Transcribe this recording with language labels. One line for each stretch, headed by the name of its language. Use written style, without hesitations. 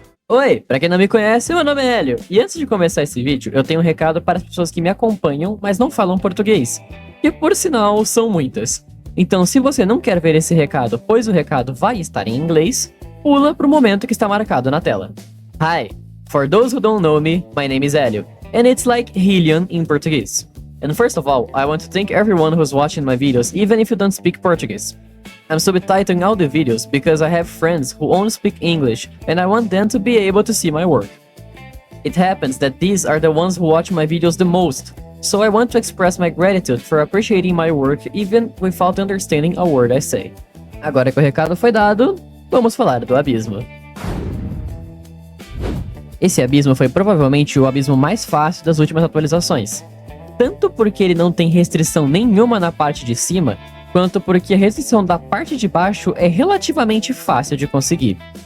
Portuguese: Oi, pra quem não me conhece, meu nome é Hélio, e antes de começar esse vídeo, eu tenho um recado para as pessoas que me acompanham, mas não falam português, que por sinal são muitas. Então, se você não quer ver esse recado, pois o recado vai estar em inglês, pula pro momento que está marcado na tela.
English: Hi, for those who don't know me, my name is Hélio, and it's like Helion in Portuguese. And first of all, I want to thank everyone who's watching my videos, even if you don't speak Portuguese. I'm subtitling all the videos because I have friends who only speak English and I want them to be able to see my work. It happens that these are the ones who watch my videos the most, so I want to express my gratitude for appreciating my work even without understanding a word I say.
Portuguese: Agora que o recado foi dado, vamos falar do abismo. Esse abismo foi provavelmente o abismo mais fácil das últimas atualizações. Tanto porque ele não tem restrição nenhuma na parte de cima, quanto porque a restrição da parte de baixo é relativamente fácil de conseguir.